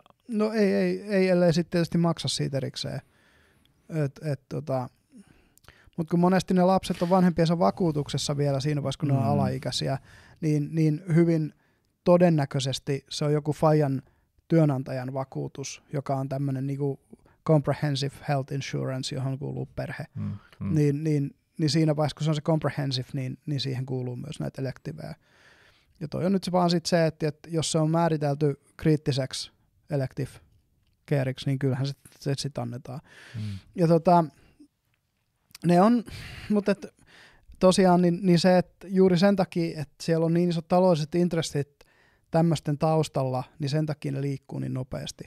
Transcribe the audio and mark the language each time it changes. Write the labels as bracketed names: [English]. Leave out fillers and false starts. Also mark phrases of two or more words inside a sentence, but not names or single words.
[Finnish] No ei ellei sitten tietysti maksa siitä erikseen. Mutta kun monesti ne lapset on vanhempiensa vakuutuksessa vielä siinä vaiheessa, kun ne on alaikäisiä, niin hyvin todennäköisesti se on joku fajan työnantajan vakuutus, joka on tämmöinen niinku [English] comprehensive health insurance, [Finnish] johon kuuluu perhe. Niin siinä vaiheessa, kun se on se comprehensive, niin siihen kuuluu myös näitä electiveä. Ja toi on nyt vaan sit se, että jos se on määritelty kriittiseksi [English] elective careiksi, [Finnish] niin kyllähän se sit annetaan. Ja ne on, mutta tosiaan niin se, että juuri sen takia, että siellä on niin isot taloudelliset intressit tämmöisten taustalla, niin sen takia ne liikkuu niin nopeasti.